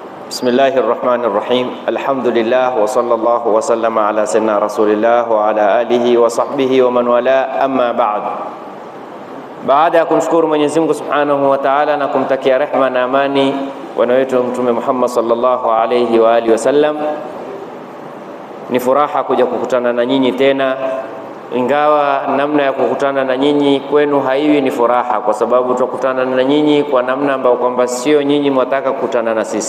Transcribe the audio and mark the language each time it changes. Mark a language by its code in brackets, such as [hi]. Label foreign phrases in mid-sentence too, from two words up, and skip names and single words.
[ar] بسم الله الرحمن الرحيم الحمد لله وصلى الله وسلم على سيدنا رسول الله وعلى آله وصحبه ومن والى أما بعد. [sw] Baada ya kumshukuru Mwenyezi Mungu [ar] سبحانه وتعالى [sw] na kumtakia rehma na amani bwana wetu Mtume Muhammad [ar] صلى الله عليه وآله وسلم, [sw] ni furaha kuja kukutana na nyinyi tena, ingawa namna ya kukutana na nyinyi kwenu haiwi ni furaha, kwa sababu tutakutana na nyinyi kwa namna ambayo kwamba sio nyinyi mwataka kukutana na sisi.